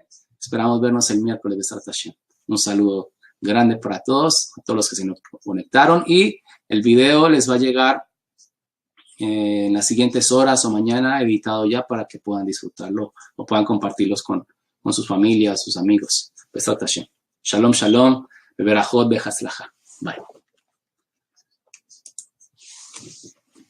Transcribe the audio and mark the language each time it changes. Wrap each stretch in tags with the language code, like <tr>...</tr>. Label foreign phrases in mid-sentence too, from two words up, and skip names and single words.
<es>Esperamos vernos el miércoles,</es> <he>בעזרת השם.</he> <es>Un saludo grande para todos, a todos los que se nos conectaron, y el video les va a llegar en las siguientes horas o mañana editado ya para que puedan disfrutarlo o puedan compartirlos con sus familias, sus amigos.</es> <he>בעזרת השם. שלום, שלום. בברכות, בהצלחה. Bye.</he>